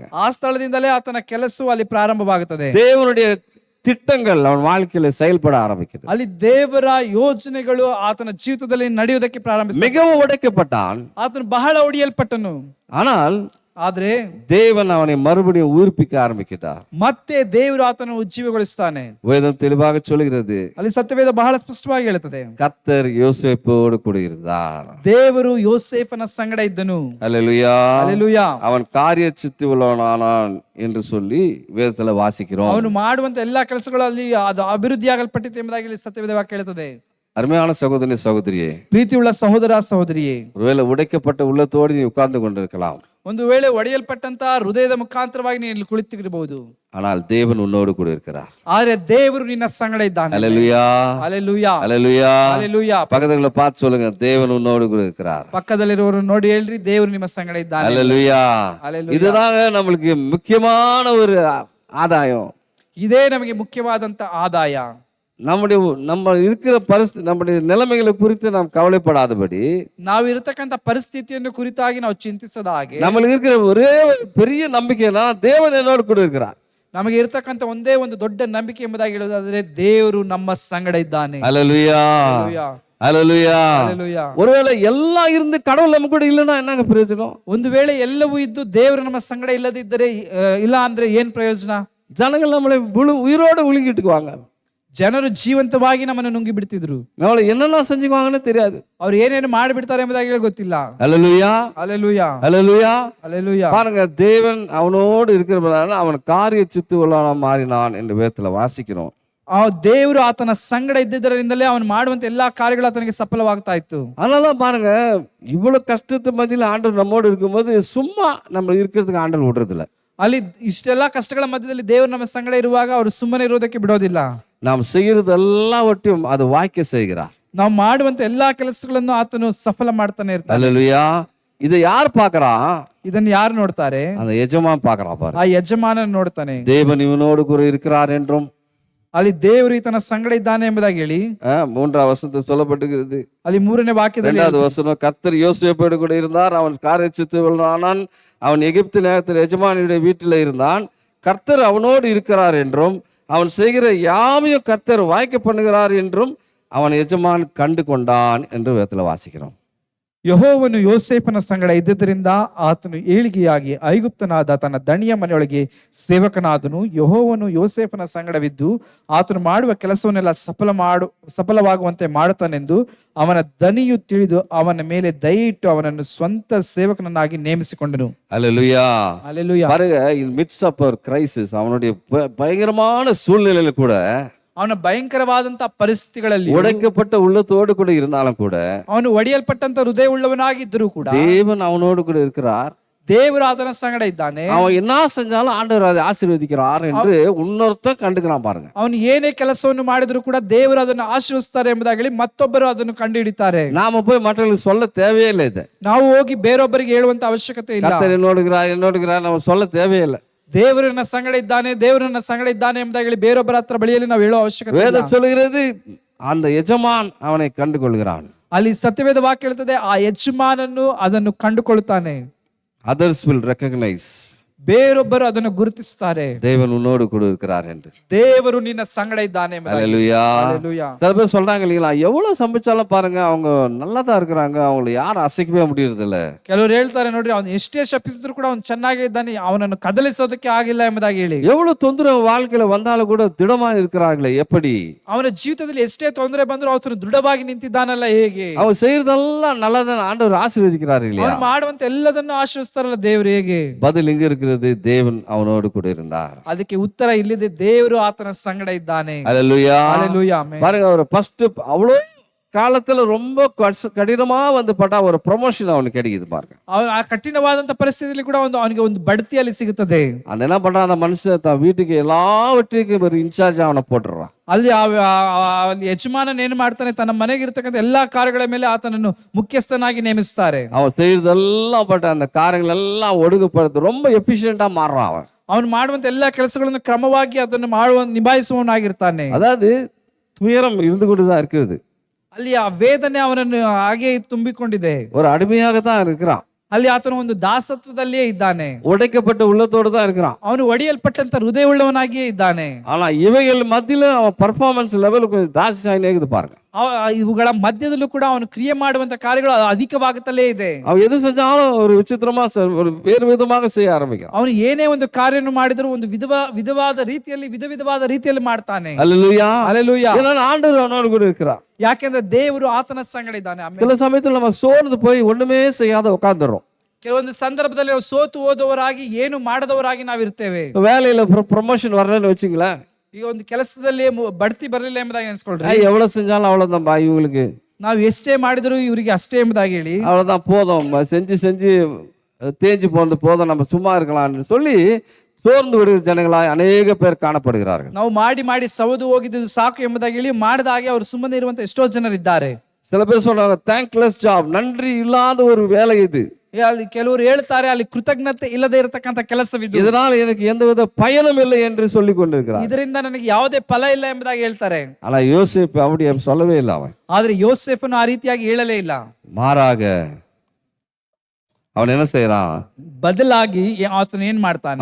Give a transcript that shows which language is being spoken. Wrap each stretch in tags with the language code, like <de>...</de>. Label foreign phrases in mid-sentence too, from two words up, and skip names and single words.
<kn>ಆ ಸ್ಥಳದಿಂದಲೇ ಆತನ ಕೆಲಸವು ಅಲ್ಲಿ ಪ್ರಾರಂಭವಾಗುತ್ತದೆ.</kn> <ta>தேவனுடைய திட்டங்கள் அவன் வாழ்க்கையில செயல்பட ஆரம்பிக்குது.</ta> <kn>ಅಲ್ಲಿ ದೇವರ ಯೋಜನೆಗಳು ಆತನ ಜೀವಿತದಲ್ಲಿ ನಡೆಯುವುದಕ್ಕೆ ಪ್ರಾರಂಭಿಸಿದ.</kn> <ta>மிகவும் உடைக்கப்பட்டான்,</ta> <kn>ಆತನು ಬಹಳ ಒಡೆಯಲ್ಪಟ್ಟನು.</kn> <ta>ஆனால்</ta> <kn>ಆದ್ರೆ</kn> <ta>தேவன் அவனை மறுபடியும் உயிர்ப்பிக்க ஆரம்பிக்கிறார்.</ta> <kn>ಮತ್ತೆ ದೇವರು ಆತನು ಉಜ್ಜೀವಗೊಳಿಸುತ್ತಾನೆ.</kn> <ta>வேதம் தெளிவாக சொல்கிறது,</ta> <kn>ಅಲ್ಲಿ ಸತ್ಯವೇದ ಬಹಳ ಸ್ಪಷ್ಟವಾಗಿ ಹೇಳುತ್ತದೆ,</kn> <ta>கர்த்தர் யோசேப்போடு கூட இருந்தார்.</ta> <kn>ದೇವರು ಯೋಸೇಫನ ಸಂಗಡ ಇದ್ದನು.</kn> <ta>அல்லேலூயா.</ta> <kn>ಹಲ್ಲೆಲೂಯಾ.</kn> <ta>அவன் காரிய சித்தி உள்ளவனானான் என்று சொல்லி வேதத்துல வாசிக்கிறோம்.</ta> <kn>ಅವನು ಮಾಡುವಂತ ಎಲ್ಲಾ ಕೆಲಸಗಳಲ್ಲಿ ಅದು ಅಭಿವೃದ್ಧಿಯಾಗಲ್ಪಟ್ಟಿತು ಎಂಬುದಾಗಿ ಇಲ್ಲಿ ಸತ್ಯವೇದ ವಾಕ್ಯ ಹೇಳುತ್ತದೆ.</kn> <ta>அருமையான சகோதரி சகோதரியே,</ta> <kn>ಪ್ರೀತಿಯುಳ್ಳ ಸಹೋದರ ಸಹೋದರಿಯೇ,</kn> <ta>ஒருவேளை உடைக்கப்பட்ட உள்ளத்தோடு நீ உட்கார்ந்து கொண்டிருக்கலாம்.</ta> <kn>ಒಂದು ವೇಳೆ ಒಡೆಯಲ್ಪಟ್ಟಂತ ಹೃದಯದ ಮುಖಾಂತರವಾಗಿ ನೀನು ಇಲ್ಲಿ ಕುಳಿತಿರಬಹುದು.</kn> <ta>ஆனால் தேவன் உன்னோடு கூட இருக்கிறார்.</ta> <kn>ಆದ್ರೆ ದೇವರು ನಿನ್ನ ಸಂಗಡ ಇದ್ದಾನೆ.</kn> <ta>அல்லேலூயா.</ta> <kn>ಹಲ್ಲೆಲೂಯಾ.</kn> <ta>அல்லேலூயா.</ta> <kn>ಹಲ್ಲೆಲೂಯಾ.</kn> <ta>பக்கத்துல பார்த்து சொல்லுங்க, தேவன் உன்னோடு கூட இருக்கிறார்.</ta> <kn>ಪಕ್ಕದಲ್ಲಿರೋರು ನೋಡಿ ಹೇಳ್ರಿ, ದೇವರು ನಿಮ್ಮ ಸಂಗಡ ಇದ್ದಾನೆ.</kn> <ta>அல்லேலூயா.</ta> <kn>ಹಲ್ಲೆಲೂಯಾ.</kn> <ta>இதுதாங்க நம்மளுக்கு முக்கியமான ஒரு ஆதாயம்.</ta> <kn>ಇದೇ ನಮಗೆ ಮುಖ್ಯವಾದಂತ ಆದಾಯ.</kn> <ta>நம்ம இருக்கிற ಪರಿಸ್ಥಿತಿ, நம்முடைய நிலைமைகளை குறித்து நாம் கவலைப்படாதபடி,</ta> <kn>ನಾವು ಇರತಕ್ಕಂತ ಪರಿಸ್ಥಿತಿಯನ್ನು ಕುರಿತಾಗಿ ನಾವು ಚಿಂತಿಸದ ಹಾಗೆ,</kn> <ta>நம்மளுக்கு இருக்கிற ஒரே பெரிய நம்பிக்கைனா தேவன் என்னோடு கூட இருக்கிறார்.</ta> <kn>ನಮಗೆ ಇರತಕ್ಕಂತ ಒಂದೇ ಒಂದು ದೊಡ್ಡ ನಂಬಿಕೆ ಎಂಬುದಾಗಿ ಹೇಳುವುದಾದ್ರೆ, ದೇವರು ನಮ್ಮ ಸಂಗಡ ಇದ್ದಾನೆ.</kn> <ta>அல்லேலூயா. அல்லேலூயா.</ta> <kn>ಹಲ್ಲೆಲೂಯಾ.</kn> <ta>ஒருவேளை எல்லாம் இருந்து கடவுள் நம்ம கூட இல்லைன்னா என்னங்க பிரயோஜனம்?</ta> <kn>ಒಂದು ವೇಳೆ ಎಲ್ಲವೂ ಇದ್ದು ದೇವರು ನಮ್ಮ ಸಂಗಡ ಇಲ್ಲದಿದ್ದರೆ ಇಲ್ಲ ಅಂದ್ರೆ ಏನ್ ಪ್ರಯೋಜನ?</kn> <ta>ஜனங்கள் நம்மளை உயிரோட விழுங்கிட்டுக்குவாங்க.</ta> <kn>ಜನರು ಜೀವಂತವಾಗಿ ನಮ್ಮನ್ನು ನುಂಗಿ ಬಿಡ್ತಿದ್ರು.</kn> <ta>நம்மளை என்னென்ன செஞ்சுக்குவாங்கன்னு தெரியாது.</ta> <kn>ಅವ್ರು ಏನೇನು ಮಾಡಿಬಿಡ್ತಾರೆ ಎಂಬುದಾಗಿ ಗೊತ್ತಿಲ್ಲ.</kn> <ta>அல்லேலூயா.</ta> <kn>ಹಲ್ಲೆಲೂಯಾ.</kn> <ta>அல்லேலூயா.</ta> <kn>ಹಲ್ಲೆಲೂಯಾ.</kn> <ta>பாருங்க, தேவன் அவனோடு இருக்கிறதுனால அவன் காரிய சித்து உள்ளவனா மாறினான் என்று வேதத்துல வாசிக்கிறோம்.</ta> <kn>ಆ ದೇವರು ಆತನ ಸಂಗಡ ಇದ್ದಿದ್ದರಿಂದಲೇ ಅವನು ಮಾಡುವಂತ ಎಲ್ಲಾ ಕಾರ್ಯಗಳು ಆತನಿಗೆ ಸಫಲವಾಗ್ತಾ ಇತ್ತು.</kn> <ta>அதனாலதான் பாருங்க, இவ்வளவு கஷ்டத்து மத்தியில ஆண்டவர் நம்மோடு இருக்கும்போது சும்மா நம்ம இருக்கிறதுக்கு ஆண்டவர் விடுறது இல்ல.</ta> <kn>ಅಲ್ಲಿ ಇಷ್ಟೆಲ್ಲಾ ಕಷ್ಟಗಳ ಮಧ್ಯದಲ್ಲಿ ದೇವರು ನಮ್ಮ ಸಂಗಡ ಇರುವಾಗ ಅವರು ಸುಮ್ಮನೆ ಇರೋದಕ್ಕೆ ಬಿಡೋದಿಲ್ಲ.</kn> <ta>நாம் செய்யறது எல்லாவற்றையும் அது வாய்க்க செய்கிறார்.</ta> <kn>ನಾವು ಮಾಡುವಂತ ಎಲ್ಲಾ ಕೆಲಸಗಳನ್ನು ಆತನು ಸಫಲ ಮಾಡ್ತಾನೆ ಇರ್ತಾನೆ.</kn> <ta>அல்லேலூயா. இதை யார் பாக்குறா?</ta> <kn>ಇದನ್ನು ಯಾರು ನೋಡ್ತಾರೆ?</kn> <ta>அந்த எஜமான் பாக்குறா பாரு.</ta> <kn>ಆ ಯಜಮಾನನ ನೋಡ್ತಾನೆ.</kn> <ta>தேவன் இவனோடு கூட இருக்கிறார் என்றும்,</ta> <kn>ಅಲ್ಲಿ ದೇವರು ಈತನ ಸಂಗಡ ಇದ್ದಾನೆ ಎಂಬುದಾಗಿ ಹೇಳಿ</kn> <ta>3ஆம் வசனத்தில் சொல்லப்பட்டிருக்கிறது.</ta> <kn>ಅಲ್ಲಿ 3ನೇ ವಾಕ್ಯದಲ್ಲಿ</kn> <ta>2வது வசனம், கர்த்தர் யோசேப்போடு கூட இருந்தார், அவன் காரிய சித்து உள்ளவனானான், அவன் எகிப்து நேரத்தில் எஜமானியுடைய வீட்டில் இருந்தான், கர்த்தர் அவனோடு இருக்கிறார் என்றும், அவன் செய்கிற யாவையும் கர்த்தர் வாய்க்க பண்ணுகிறார் என்றும் அவன் எஜமான் கண்டு கொண்டான் என்று வேதத்துல வாசிக்கிறோம்.</ta> <kn>ಯೆಹೋವನು ಯೋಸೇಫನ ಸಂಗಡ ಇದ್ದುದರಿಂದ ಆತನು ಏಳಿಗೆಯಾಗಿ ಐಗುಪ್ತನಾದ ತನ್ನ ದಣಿಯ ಮನೆಯೊಳಗೆ ಸೇವಕನಾದನು. ಯೆಹೋವನು ಯೋಸೇಫನ ಸಂಗಡವಿದ್ದು ಆತನು ಮಾಡುವ ಕೆಲಸವನ್ನೆಲ್ಲ ಸಫಲವಾಗುವಂತೆ ಮಾಡುತ್ತಾನೆಂದು ಅವನ ದಣಿಯು ತಿಳಿದು ಅವನ ಮೇಲೆ ದಯ ಇಟ್ಟು ಅವನನ್ನು ಸ್ವಂತ ಸೇವಕನನ್ನಾಗಿ ನೇಮಿಸಿಕೊಂಡನು.</kn> <ta>அல்லேலூயா.</ta> <kn>ಹಲ್ಲೆಲೂಯಾ.</kn> <ta>பாருங்க,</ta> <en>in midst of our crisis,</en> <ta>அவனுடைய பயங்கரமான சூழ்நிலையில கூட,</ta> <kn>ಅವನ ಭಯಂಕರವಾದಂತ ಪರಿಸ್ಥಿತಿಗಳಲ್ಲಿ</kn> <ta>உடைக்கப்பட்ட உள்ளத்தோடு கூட இருந்தாலும் கூட,</ta> <kn>ಅವನು ಒಡೆಯಲ್ಪಟ್ಟಂತ ಹೃದಯ ಉಳ್ಳವನಾಗಿದ್ದರೂ ಕೂಡ</kn> <ta>தேவன் அவனோடு கூட இருக்கிறார்.</ta> <kn>ದೇವರು ಆತನ ಸಂಗಡ ಇದ್ದಾನೆ.</kn> <ta>அவன் என்ன செஞ்சாலும் ஆண்டவர் அதை ஆசீர்வதிக்கிறார் என்று இன்னொருத்தன் கண்டுக்கிறான் பாருங்க.</ta> <kn>ಅವನು ಏನೇ ಕೆಲಸವನ್ನು ಮಾಡಿದ್ರು ಕೂಡ ದೇವರು ಅದನ್ನು ಆಶೀರ್ವದಿಸ್ತಾರೆ ಎಂಬುದಾಗಿ ಮತ್ತೊಬ್ಬರು ಅದನ್ನು ಕಂಡು ಹಿಡಿತಾರೆ.</kn> <ta>நாம போய் மற்றவங்களுக்கு சொல்ல தேவையே இல்லை. இதை</ta> <kn>ನಾವು ಹೋಗಿ ಬೇರೊಬ್ಬರಿಗೆ ಹೇಳುವಂತ ಅವಶ್ಯಕತೆ ಇಲ್ಲ.</kn> <ta>கர்த்தர் என்னோடுகிறார் நம்ம சொல்ல தேவையில்லை.</ta> <kn>ದೇವರನ್ನ ಸಂಗಡ ಇದ್ದಾನೆ, ದೇವರನ್ನ ಸಂಗಡ ಇದ್ದಾನೆ ಎಂಬುದಾಗಿ ಬೇರೊಬ್ಬರ ಹತ್ರ ಬಳಿಯಲ್ಲಿ ನಾವು ಹೇಳೋ ಅವಶ್ಯಕತೆ ಇಲ್ಲ.</kn> <ta>வேதம் சொல்லுகிறது, அந்த எஜமான் அவனை கண்டு கொள்கிறான்.</ta> <kn>ಅಲ್ಲಿ ಸತ್ಯವೇದ ವಾಕ್ಯ ಹೇಳ್ತದೆ, ಆ ಯಜಮಾನನು ಅದನ್ನು ಕಂಡುಕೊಳ್ಳುತ್ತಾನೆ.</kn> <en>others will recognize,</en> <kn>ಬೇರೊಬ್ಬರು ಅದನ್ನು ಗುರುತಿಸುತ್ತಾರೆ,</kn> <ta>தேவன் உன்னோடு கூட இருக்கிறார் என்று.</ta> <kn>ದೇವರು ನಿನ್ನ ಸಂಗಡ ಇದ್ದಾನೆ ಎಂಬುದಾಗಿ.</kn> <ta>அல்லேலூயா.</ta> <kn>ಹಲ್ಲೆಲೂಯಾ.</kn> <ta>சில பேர் சொல்றாங்க இல்லைங்களா, எவ்வளவு சமைச்சாலும் பாருங்க அவங்க நல்லா தான் இருக்கிறாங்க, அவங்களை யாரும் அசைக்கவே முடியறது இல்ல.</ta> <kn>ಕೆಲವರು ಹೇಳ್ತಾರೆ, ನೋಡ್ರಿ ಅವನು ಎಷ್ಟೇ ಶಪಿಸಿದ್ರು ಕೂಡ ಅವನು ಚೆನ್ನಾಗೇ ಇದ್ದಾನೆ, ಅವನನ್ನು ಕದಲಿಸೋದಕ್ಕೆ ಆಗಿಲ್ಲ ಎಂಬುದಾಗಿ ಹೇಳಿ.</kn> <ta>எவ்வளவு தொந்தரவு வாழ்க்கையில வந்தாலும் கூட திடமா இருக்கிறார்களே எப்படி?</ta> <kn>ಅವನ ಜೀವಿತದಲ್ಲಿ ಎಷ್ಟೇ ತೊಂದರೆ ಬಂದರೂ ಅವನು ದೃಢವಾಗಿ ನಿಂತಿದ್ದಾನಲ್ಲ ಹೇಗೆ?</kn> <ta>அவன் செய்யறதெல்லாம் நல்லதான் ஆண்டவர் ஆசீர்வதிக்கிறார் இல்லையா?</ta> <kn>ಅವನು ಮಾಡುವಂತ ಎಲ್ಲದನ್ನು ಆಶೀರ್ವದಿಸ್ತಾರಲ್ಲ ದೇವರು ಹೇಗೆ?</kn> <ta>பதில் எங்க இருக்கிறது? தேவன் அவனோடு கூட இருந்தார்.</ta> <kn>ಅದಕ್ಕೆ ಉತ್ತರ ಇಲ್ಲಿದೆ, ದೇವರು ಆತನ ಸಂಗಡ ಇದ್ದಾನೆ.</kn> <ta>அல்லேலூயா.</ta> <kn>ಹಲ್ಲೆಲೂಯಾ. ಆಮೆನ್.</kn> <ta>பாருங்க, அவர் ஃபர்ஸ்ட் அவ்வளோ காலத்துல ரொம்ப கடினமா வந்து பட்டா ஒரு ப்ரொமோஷன் அவனுக்கு கிடைக்குது பாருங்க.</ta> <kn>ಆ ಕಠಿಣವಾದಂತ ಪರಿಸ್ಥಿತಿಯಲ್ಲಿ ಕೂಡ ಅವನಿಗೆ ಒಂದು ಬಡ್ತಿಯಲ್ಲಿ ಸಿಗುತ್ತದೆ.</kn> <ta>அந்த என்ன பண்றான், அந்த மனுஷன் தன் வீட்டுக்கு எல்லாவற்றுக்கும் ஒரு இன்சார்ஜ் அவனை போட்டுறான்.</ta> <kn>ಅಲ್ಲಿ ಅಲ್ಲಿ ಯಜಮಾನನ್ ಏನ್ ಮಾಡ್ತಾನೆ, ತನ್ನ ಮನೆಗಿರ್ತಕ್ಕಂಥ ಎಲ್ಲಾ ಕಾರ್ಯಗಳ ಮೇಲೆ ಆತನನ್ನು ಮುಖ್ಯಸ್ಥನಾಗಿ ನೇಮಿಸ್ತಾರೆ.</kn> <ta>அவன் செய்யறதெல்லாம் பட்ட அந்த காரியங்கள் எல்லாம் ஒடுக்கப்படுது, ரொம்ப எஃபிஷியண்டா மாறுறான் அவன்.</ta> <kn>ಅವನು ಮಾಡುವಂತ ಎಲ್ಲಾ ಕೆಲಸಗಳನ್ನು ಕ್ರಮವಾಗಿ ಅದನ್ನು ಮಾಡುವ ನಿಭಾಯಿಸುವವನಾಗಿರ್ತಾನೆ.</kn> <ta>அதாவது துயரம் இருந்து கொண்டுதான் இருக்கிறது.</ta> <kn>ಅಲ್ಲಿ ಆ ವೇದನೆ ಅವನನ್ನು ಹಾಗೆ ತುಂಬಿಕೊಂಡಿದೆ.</kn> <ta>ஒரு அடிமையாக தான் இருக்கிறான்.</ta> <kn>ಅಲ್ಲಿ ಆತನು ಒಂದು ದಾಸತ್ವದಲ್ಲಿಯೇ ಇದ್ದಾನೆ.</kn> <ta>உடைக்கப்பட்ட உள்ளத்தோடு தான் இருக்கிறான்.</ta> <kn>ಅವನು ಒಡೆಯಲ್ಪಟ್ಟಂತ ಹೃದಯವುಳ್ಳವನಾಗಿಯೇ ಇದ್ದಾನೆ.</kn> <ta>ஆனா இவைகள் மத்தியில அவன்</ta> <en>performance level</en> <ta>கொஞ்சம் ஜாஸ்தி ஆகினே பாருங்க.</ta> <kn>ಇವುಗಳ ಮಧ್ಯದಲ್ಲೂ ಕೂಡ ಅವನು ಕ್ರಿಯೆ ಮಾಡುವಂತ ಕಾರ್ಯಗಳು ಅಧಿಕವಾಗುತ್ತಲೇ ಇದೆ.</kn> <ta>அவன் எது செஞ்சாலும் ஒரு விசித்திரமா ஒரு வேறு விதமாக செய்ய ஆரம்பிக்கிறான்.</ta> <kn>ಅವನು ಏನೇ ಒಂದು ಕಾರ್ಯವನ್ನು ಮಾಡಿದರೂ ಒಂದು ವಿಧವಾದ ರೀತಿಯಲ್ಲಿ ಮಾಡ್ತಾನೆ.</kn> <ta>அல்லேலூயா,</ta> <kn>ಹಲ್ಲೆಲೂಯಾ.</kn> <ta>ஏன்னா ஆண்டவர் அவனோடு கூட இருக்கிறார்.</ta> <kn>ಯಾಕೆಂದ್ರೆ ದೇವರು ಆತನ ಸಂಗಡ ಇದ್ದಾನೆ.</kn> <ta>சில சமயத்துல நம்ம சோர்ந்து போய் ஒண்ணுமே செய்யாத உட்கார்ந்துறோம்.</ta> <kn>ಕೆಲವೊಂದು ಸಂದರ್ಭದಲ್ಲಿ ನಾವು ಸೋತು ಹೋದವರಾಗಿ ಏನು ಮಾಡದವರಾಗಿ ನಾವಿರ್ತೇವೆ.</kn> <ta>வேலையில ப்ரமோஷன் வரலன்னு வச்சுங்களேன்,</ta> <kn>ಈಗ ಒಂದು ಕೆಲಸದಲ್ಲಿ ಬಡ್ತಿ ಬರಲಿಲ್ಲ ಎಂಬುದಾಗಿ ಅನ್ಸ್ಕೊಳ್ರಿ.</kn> <ta>எவ்வளவு செஞ்சாலும் அவ்வளவுதான் இவங்களுக்கு,</ta> <kn>ನಾವು ಎಷ್ಟೇ ಮಾಡಿದ್ರು ಇವರಿಗೆ ಅಷ್ಟೇ ಎಂಬುದಾಗಿ ಹೇಳಿ,</kn> <ta>அவ்வளவுதான் போதும், செஞ்சு தேஞ்சு போதும், நம்ம சும்மா இருக்கலாம்னு சொல்லி சோர்ந்து விடுகிற ஜனங்களாய் அநேக பேர் காணப்படுகிறார்கள்.</ta> <kn>ನಾವು ಮಾಡಿ ಸವದು ಹೋಗಿದ್ದು ಸಾಕು ಎಂಬುದಾಗಿ ಹೇಳಿ ಮಾಡಿದ ಹಾಗೆ ಅವರು ಸುಮ್ಮನೆ ಇರುವಂತ ಎಷ್ಟೋ ಜನರಿದ್ದಾರೆ.</kn> <ta>சில பேர் சொல்றாங்க</ta> <en>thankless job,</en> <ta>நன்றி இல்லாத ஒரு வேலை இது.</ta> <kn>ಅಲ್ಲಿ ಕೆಲವರು ಹೇಳ್ತಾರೆ ಅಲ್ಲಿ ಕೃತಜ್ಞತೆ ಇಲ್ಲದೆ ಇರತಕ್ಕಂತ ಕೆಲಸವಿದು,</kn> <ta>இதனால் எனக்கு எந்தவித பயனும் இல்லை என்று சொல்லி கொண்டிருக்கிறார்.</ta> <kn>ಇದರಿಂದ ನನಗೆ ಯಾವುದೇ ಫಲ ಇಲ್ಲ ಎಂಬುದಾಗಿ ಹೇಳ್ತಾರೆ.</kn> <ta>ஆனா யோசேப்பு அப்படி சொல்லவே இல்லை. அவன்</ta> <kn>ಆದ್ರೆ ಯೋಸೇಫನು ಆ ರೀತಿಯಾಗಿ ಹೇಳಲೇ ಇಲ್ಲ.</kn> <ta>மாறாக அவன் என்ன செய்யறான்,</ta> <kn>ಬದಲಾಗಿ ಆತನು ಏನ್ ಮಾಡ್ತಾನೆ,</kn>